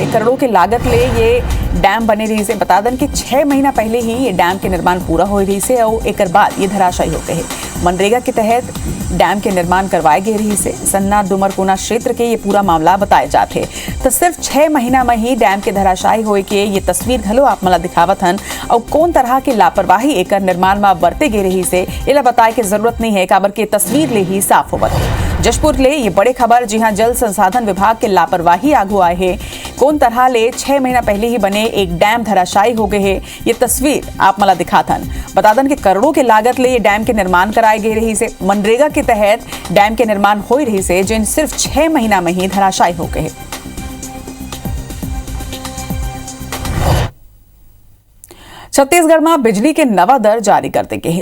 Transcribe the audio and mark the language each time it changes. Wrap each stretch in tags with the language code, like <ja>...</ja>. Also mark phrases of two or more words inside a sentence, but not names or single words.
<hne>करोड़ों की लागत ले ये डैम बने रही से। बता दें कि 6 महीना पहले ही ये डैम के निर्माण पूरा हो रही से और एक बाद ये धराशायी हो गए। मनरेगा के तहत डैम के निर्माण करवाए गए रही से। सन्ना डुमरकोना क्षेत्र के ये पूरा मामला बताए जाते तो सिर्फ 6 महीना में ही डैम के धराशायी होए के ये तस्वीर घलो आप मला दिखावत हन और कौन तरह की लापरवाही एकर निर्माण में बरते गे रही से एला बताए के जरूरत नहीं है, काबर के तस्वीर ले ही साफ होवत है। जशपुर ले ये बड़े खबर, जी हां, जल संसाधन विभाग के लापरवाही आगू आए है। कौन तरह ले 6 महीना पहले ही बने एक डैम धराशायी हो गए है। ये तस्वीर आप मला दिखाथन। बतादन के करोड़ों के लागत ले ये डैम के निर्माण कराए गए रही से। मनरेगा के तहत डैम के निर्माण हो रही से, जिन सिर्फ 6 महीना में ही धराशायी हो गए। छत्तीसगढ़ में बिजली के नवा दर जारी कर देंगे।</hne>